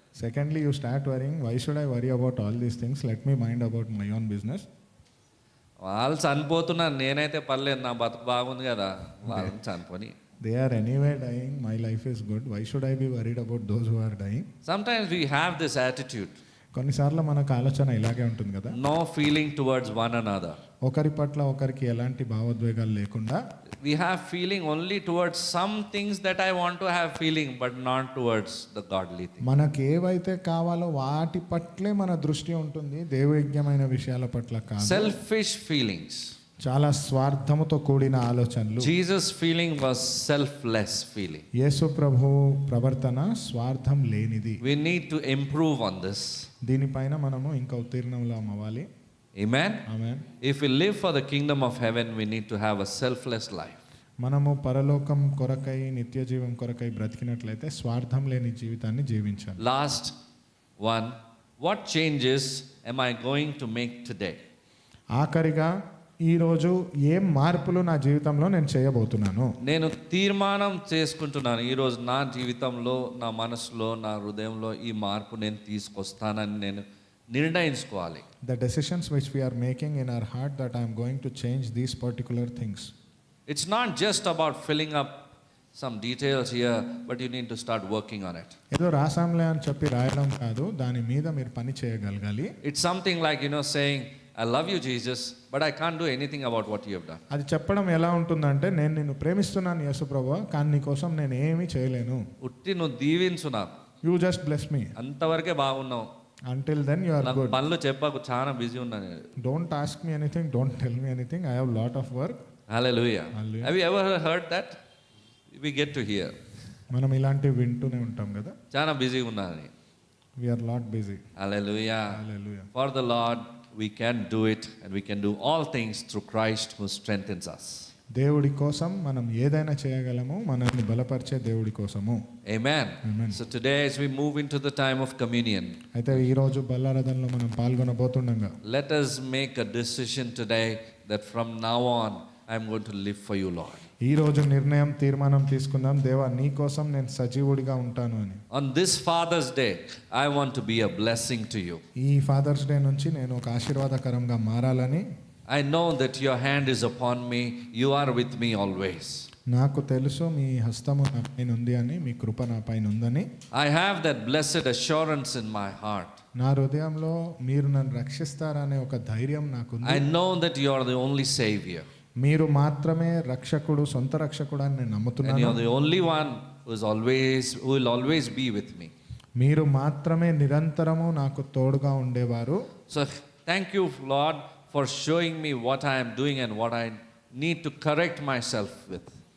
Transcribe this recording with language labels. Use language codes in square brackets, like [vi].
[en] Secondly, you start worrying, why should I worry about all these things? Let me mind about my own business. [te] వాళ్ళు చనిపోతున్నారు, నేనైతే పర్లేదు, నా బతుకు బాగుంది కదా, వాళ్ళని చనిపోని. [en] They are anyway dying, my life is good. Why should I be worried about those who are dying? Sometimes we have this attitude, [te] కొన్నిసార్లు మనకు ఆలోచన ఇలాగే ఉంటుంది కదా, [en] no feeling towards one another. [te] ఒకరి పట్ల ఒకరికి ఎలాంటి భావోద్వేగాలు లేకుండా [en] We have feeling only towards some things that I want to have feeling, but not towards the godly thing. [te] మనకి ఏవైతే కావాలో వాటి పట్లే మన దృష్టి ఉంటుంది, దైవజ్ఞమైన విషయాల పట్ల కాదు. [en] Selfish feelings. [te] చాలా స్వార్థముతో కూడిన ఆలోచనలు. [en] Jesus' feeling was selfless feeling. [te] యేసు ప్రభు ప్రవర్తన స్వార్థం లేనిది. [en] We need to improve on this. [te] దీనిపైన మనము ఇంకా ఉత్తీర్ణంలో అవ్వాలి. [en] Amen. [te] Amen. [en] If we live for the kingdom of heaven, we need to have a selfless life. [te] మనము పరలోకం కొరకై నిత్య జీవం కొరకై బ్రతికినట్లయితే స్వార్థం లేని జీవితాన్ని జీవించాలి. [en] Last one, what changes am I going to make today? [te] ఆఖరిగా ఈరోజు ఏం మార్పులు నా జీవితంలో నేను చేయబోతున్నాను? నేను తీర్మానం చేసుకుంటున్నాను, ఈరోజు నా జీవితంలో, నా మనసులో, నా హృదయంలో ఈ మార్పు నేను తీసుకొస్తానని నేను నిర్ణయించుకోవాలి. [en] The decisions which we are making in our heart that I am going to change these particular things. It's not just about filling up some details here, but you need to start working on it. [te] ఏదో రాసాంలే అని చెప్పి రాయడం కాదు, దాని మీద మీరు పని చేయగలగాలి. [en] It's something like, saying, I love you, Jesus, but I can't do anything about what you have done. [te] అది చెప్పడం ఎలా ఉంటుందంటే, నేను నిన్ను ప్రేమిస్తున్నాను యేసు ప్రభువా, కానీ నీ కోసం నేను ఏమీ చేయలేను. ఉట్టి నువ్వు దీవించు నాకు, [en] you just bless me, [te] అంతవరకే బాగున్నావు. [en] until then you are [te] నాకు [en] good. [te] పనులు చెప్పకు, చాలా బిజీ ఉన్నాను. [en] Don't ask me anything, don't tell me anything, I have lot of work. Hallelujah. Hallelujah. Have you ever heard that? We get to hear. [te] మనం ఇలాంటివి వింటూనే ఉంటాం కదా, చాలా బిజీగా ఉన్నాను. [en] we are lot busy. Hallelujah. Hallelujah. For the Lord we can do it, and we can do all things through Christ who strengthens us. [te] దేవుడి కోసం మనం ఏదైనా చేయగలము, మనల్ని బలపరిచే దేవుడి కోసము. [en] Amen. Amen. So today as we move into the time of communion, [te] అయితే ఈ రోజు బల్లారాధనలో మనం పాల్గొనబోతుండగా [en] let us make a decision today that from now on I am going to live for you, Lord. [te] ఈ రోజు తీర్మానం తీసుకుందాం, దేవా నీ కోసం నేను సజీవుడిగా ఉంటాను అని. [en] On this Father's Day, I want to be a blessing to you. [te] ఈ ఫాదర్స్ డే నుంచి నేను ఒక ఆశీర్వాదకరంగా మారాలని. [en] I know that your hand is upon me. You are with me always. [te] నాకు తెలుసు మీ హస్తము నా పైన ఉంది అని, మీ కృప నా పైన ఉందని. [en] I have that blessed assurance in my heart. [te] నా హృదయంలో మీరు నన్ను రక్షిస్తారనే ఒక ధైర్యం నాకుంది. [en] I know that you are the only Savior. [te] మీరు మాత్రమే రక్షకుడు, సొంత రక్షకుడు అని నేను [en] And you [te] నమ్ముతున్నాను. [en] are the only one who will always be with me. [te] మీరు మాత్రమే నిరంతరము నాకు తోడుగా ఉండేవారు. [en] So thank you, Lord, for showing me what I am doing and what I need to correct myself with.